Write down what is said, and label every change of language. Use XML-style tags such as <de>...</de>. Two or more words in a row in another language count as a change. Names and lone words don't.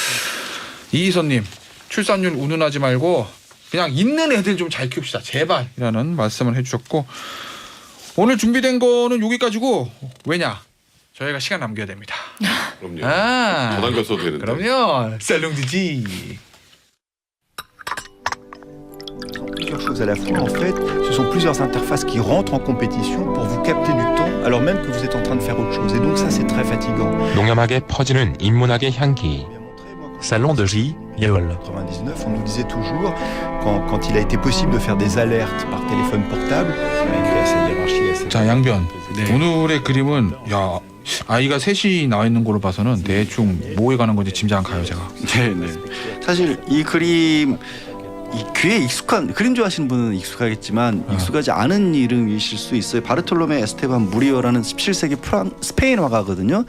<ko>이희선님 출산율 운운하지 말고 그냥 있는 애들 좀 잘 키웁시다 제발이라는 말씀을 해주셨고, 오늘 준비된 거는 여기까지고, 왜냐 저희가 시간 남겨야 됩니다. 그럼요. 아, 더 남겼어도 되는데. 그럼요. 쌀롱지지.</ko> <fr>Plusieurs choses à la fois en fait, ce sont plusieurs interfaces qui rentrent en compétition pour vous capter du temps alors même que vous êtes en train de faire autre chose et donc ça c'est très fatigant.</fr> <ko>농염하게 퍼지는 인문학의 향기. Salon de J, Yéol.</ko> <fr>En 99, on nous disait toujours, quand il a été possible de faire des alertes par téléphone portable, avec sa hiérarchie assez...</fr> <ko>자, 양변. 오늘의 그림은 야 아이가 셋이 나와 있는 걸로 봐서는 대충 뭐에 가는 건지 짐작 가요 제가. 네네. 사실 이 그림 이 귀에 익숙한 그림 좋아하시는 분은 익숙하겠지만 익숙하지 않은 이름이실 수 있어요. 바르톨로메 에스테반 무리오라는 17세기 스페인 화가거든요.</ko>